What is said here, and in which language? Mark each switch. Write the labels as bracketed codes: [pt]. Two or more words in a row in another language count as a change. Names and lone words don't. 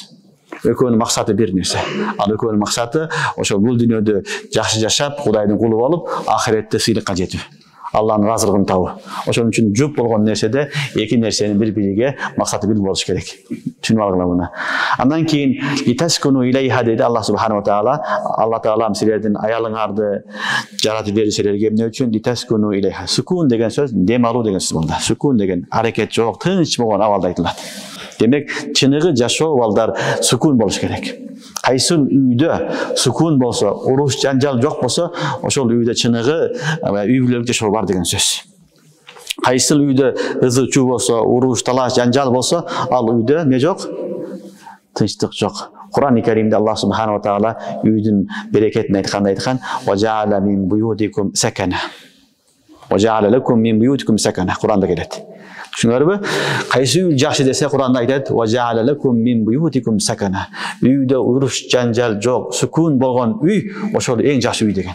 [ky] Экөөнүн максаты бир нерсе. Ал экөөнүн максаты ошол бул дүйнөдө жакшы жашап, Кудайдын кулу болуп, ахиретте сыйлыкка жетүү. Аллахтын разылыгын табуу. Ошон үчүн жуп болгон нерседе эки нерсенин бири-бириге максаты бир болуш керек. Түшүнүп алгыла муну. Андан кийин [ar] لتسكنوا إليها [ky] деди [ar] الله سبحانه وتعالى. [ky] Аллах таала силердин аялыңарды жаратып берди силерге эмне үчүн? [ar] لتسكنوا إليها. [ky] Сукун деген сөз дем алуу деген сөз болду. Сукун деген аракет жок, тынч болгон абалда айтылат. Демек, чыныгы жашоо балдар сукун болуш керек. Кайсыл үйдө сукун болсо, уруш жанжал жок болсо, ошол үйдө чыныгы үй бүлөлүк жашоо бар деген сөз. Кайсыл үйдө ызы чуу болсо, уруш талаш жанжал болсо, ал үйдө не жок? Тынчтык жок. Кур'ан-ы Каримде [ar] الله سبحانه وتعالى [ky] үйдүн берекетин айтканда айткан: [ar] "وجعل من بيوتكم سكنا." وجعل لكم من بيوتكم سكنا. [ky] Кур'анда келет. Түшүнүңөрбү? Кайсы үй жакшы десе Кур'анда айтат: [ar] "وجعل لكم من بيوتكم سكنا." [ky] Үйдө уруш жанжал жок, сукун болгон үй ошол эң жакшы үй деген.